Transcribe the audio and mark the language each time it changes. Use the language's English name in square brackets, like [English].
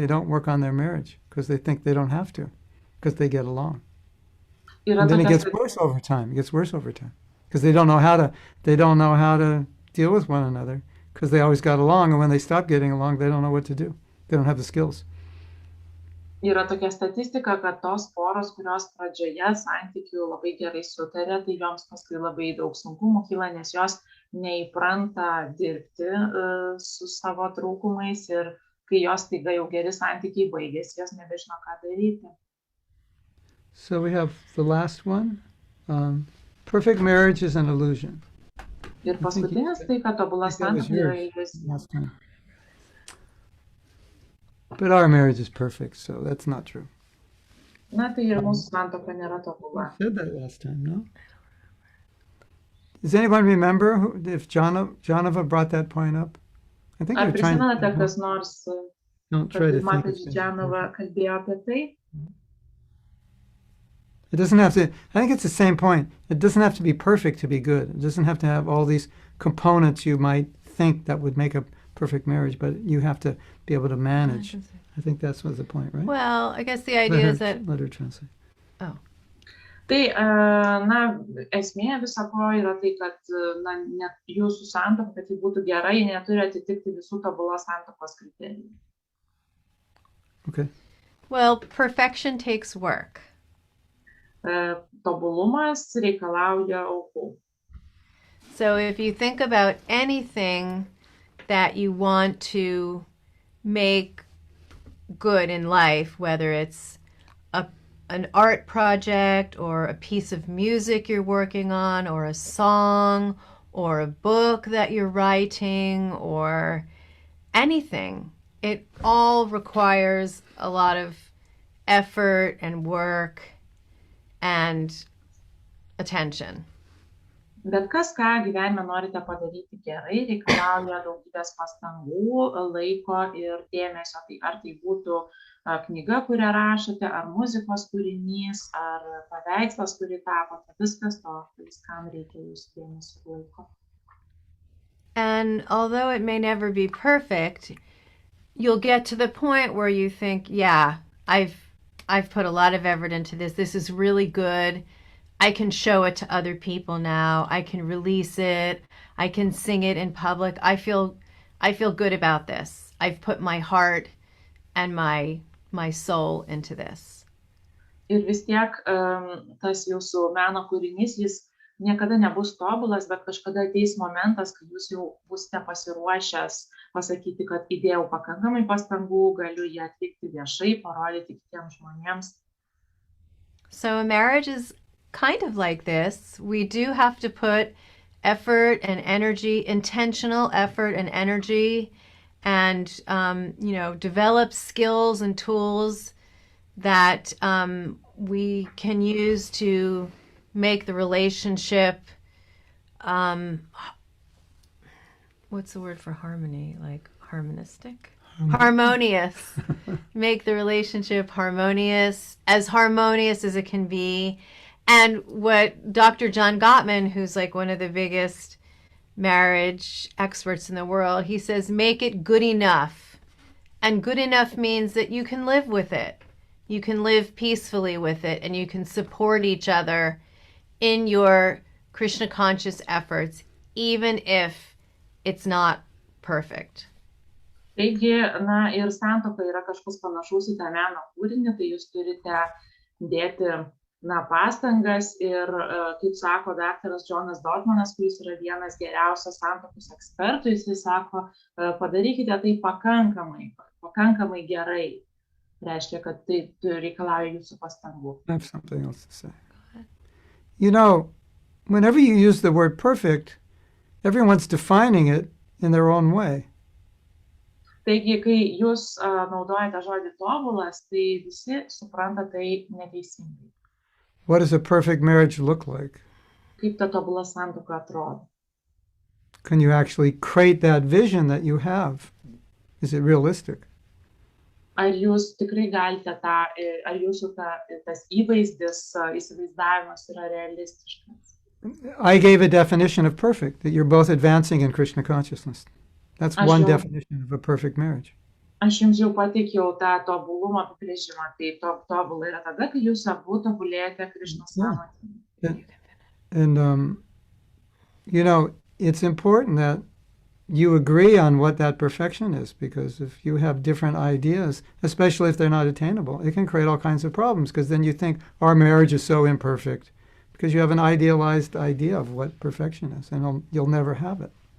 [English] They don't work on their marriage because they think they don't have to, because they get along. And then it gets worse over time. Because they don't know how to deal with one another, because they always got along, and when they stop getting along, they don't know what to do. They don't have the skills. [Lithuanian] Yra tokia statistika, kad tos poros, kurios pradžioje santykių labai gerai sutarė, tai joms paskui labai daug sunkumų kyla, nes jos neįpranta dirbti su savo trūkumais, ir kai jos staiga jau geri santykiai baigėsi, jos nebežino, ką daryti. [English] So we have the last one. Perfect marriage is an illusion. [Lithuanian] Ir paskutinis tai, kad tobula santuoka yra iliuzija. [English] But our marriage is perfect, so that's not true. [Lithuanian] Na, tai ir mūsų santuoka nėra tobula. [English] I said that last time, no? Does anyone remember if Jahnava brought that point up? I think [Lithuanian] Ar prisimenate, kas nors, kad Matas Jahnava kalbėjo apie tai? [English] It doesn't have to, I think it's the same point. It doesn't have to be perfect to be good. It doesn't have to have all these components you might think that would make a perfect marriage, but you have to be able to manage. I think that's was the point, right? Well, I guess the idea is that... Let her translate. Oh. [Lithuanian] Tai, na, esmė viso ko yra tai, kad net jūsų santuoka, kad ji būtų gera, ji neturi atitikti visų tobulos santuokos kriterijų. [English] Okay. Well, perfection takes work. [Lithuanian] Tobulumas reikalauja aukų. [English] So if you think about anything that you want to make good in life, whether it's an art project or a piece of music you're working on, or a song, or a book that you're writing, or anything, it all requires a lot of effort and work and attention. [Lithuanian] Bet kas, ką gyvenime norite padaryti gerai, reikalauja daugybės pastangų, laiko ir dėmesio. Tai ar tai būtų knyga, kurią rašote, ar muzikos kūrinys, ar paveikslas, kurį tapote, viskas to, viskam reikia jūsų dėmesio laiko. [English] And although it may never be perfect, you'll get to the point where you think, yeah, I've put a lot of effort into this. This is really good. I can show it to other people now. I can release it. I can sing it in public. I feel good about this. I've put my heart and my soul into this. [Lithuanian] Ir vis tiek tas jūsų meno kūrinys, jis niekada nebus tobulas, bet kažkada ateis momentas, kai jūs jau būsite pasiruošęs pasakyti, kad įdėjau pakankamai pastangų, galiu jį atlikti viešai, parodyti kitiems žmonėms. [English] So a marriage is kind of like this. We do have to put effort and energy, intentional effort and energy, and develop skills and tools that we can use to make the relationship, what's the word for harmony? Like harmonistic? Harmonious. Make the relationship harmonious as it can be. And what Dr. John Gottman, who's like one of the biggest marriage experts in the world, he says, make it good enough. And good enough means that you can live with it. You can live peacefully with it, and you can support each other in your Krishna conscious efforts, even if it's not perfect. [Lithuanian] Taigi, na, ir santuoka yra kažkas panašaus į tą meno kūrinį, tai jūs turite dėti pastangas ir, kaip sako daktaras Džonas Dotmanas, kuris yra vienas geriausias santuokos ekspertų, jis sako, padarykite tai pakankamai gerai. Reiškia, kad tai reikalauja jūsų pastangų. [English] I have something else to say. You know, whenever you use the word perfect, everyone's defining it in their own way. [Lithuanian] Taigi, kai jūs naudojate žodį tobulas, tai visi supranta tai neteisingai. [English] What does a perfect marriage look like? [Lithuanian] Kaip ta tobula santuoka atrodo? [English] Can you actually create that vision that you have? Is it realistic? [Lithuanian] Ar jūs tikrai galite ar jūsų tas įvaizdis, įsivaizdavimas yra realistiškas? [English] I gave a definition of perfect, that you're both advancing in Krishna consciousness. That's one definition of a perfect marriage. [Lithuanian] Aš jums jau pateikiau tą tobulumo apibrėžimą. Tai tobula yra tada, kai jūs abu tobulėjate Krishnos sąmonėje. [English] And, you know, it's important that you agree on what that perfection is, because if you have different ideas, especially if they're not attainable, it can create all kinds of problems, because then you think our marriage is so imperfect, because you have an idealized idea of what perfection is, and you'll never have it.